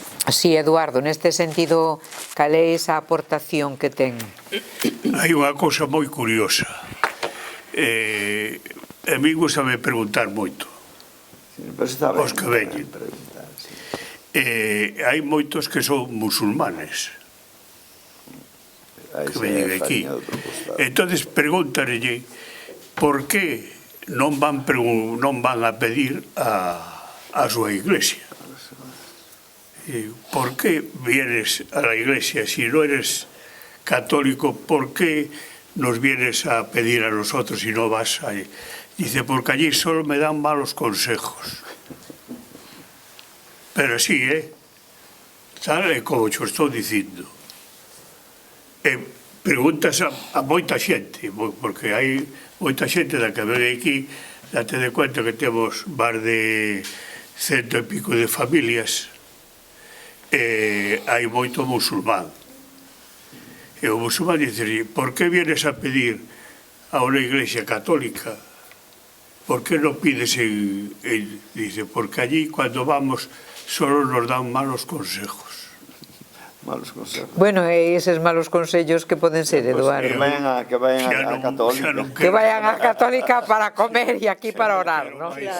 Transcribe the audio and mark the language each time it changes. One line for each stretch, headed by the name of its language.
Galician: Sí, Eduardo, neste sentido, cal é esa aportación que ten? Hai unha cousa moi curiosa. A mí gusta me preguntar moito. Os que veñen. Hai moitos que son musulmanes que veñen aquí. Entonces pregúntanlle por que non van a pedir a súa iglesia.
Spanish: ¿Por qué vienes a la iglesia? Si no eres católico, ¿por qué nos vienes a pedir a nosotros y no vas allí? Dice, porque allí solo me dan malos consejos. Pero sí, tal como yo estoy diciendo.
Galician: Preguntas a moita xente, porque hai moita xente da que ven aquí, date de cuenta que temos máis de 100 e pico de familias, hai moito musulmán. E o musulmán dice, por que vienes a pedir a unha iglesia católica?
Spanish: ¿Por qué no pides dice, porque allí cuando vamos solo nos dan malos consejos. Malos consejos.
Galician: Bueno, eses malos consellos que poden ser, Eduardo?
Spanish: Que vayan a Católica. Que vayan a Católica para comer e aquí para orar, ¿no?